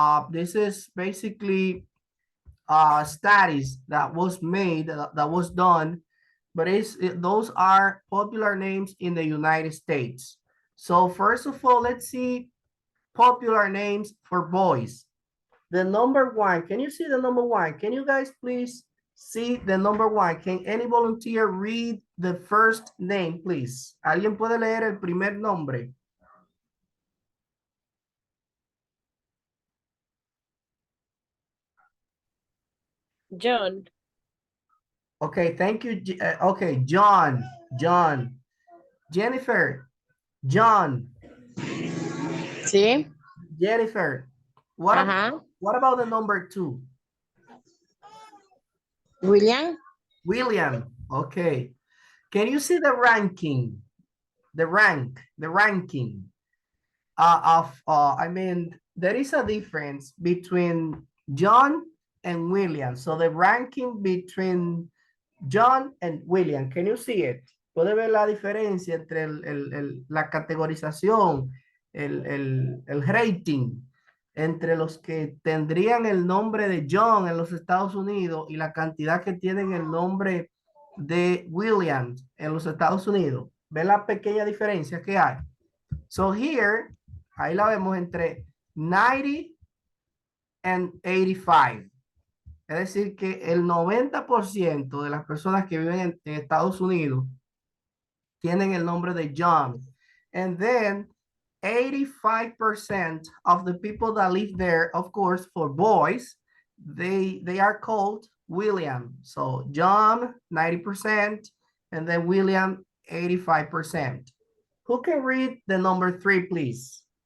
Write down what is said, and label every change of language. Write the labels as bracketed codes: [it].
[en] This is basically studies that was made, that was done, but those are popular names in the United States. So first of all, let's see popular names for boys. The number one, can you see the number one? Can you guys please see the number one? Can any volunteer read the first name, please? [es] ¿Alguien puede leer el primer nombre? [en] John. Okay, thank you. Okay, John, John. Jennifer, John, [es] Sí. [en] Jennifer. What Ajá. what about the number two? William. William. Okay. Can you see the ranking? The ranking I mean, there is a difference between John and William. So the ranking between John and William, can you see it? [es] Puede ver la diferencia entre la categorización, el rating entre los que tendrían el nombre de John en los Estados Unidos y la cantidad que tienen el nombre de William en los Estados Unidos. ¿Ve la pequeña diferencia que hay? [en] So here, [es] ahí la vemos entre 90 [en] and [es] 85. Es decir, que el 90% de las personas que viven en Estados Unidos tienen el nombre de John. [en] And then 85% of the people that live there, of course, for boys, they are called William. So John, 90%, and then William, 85%. Who can read the number three, please?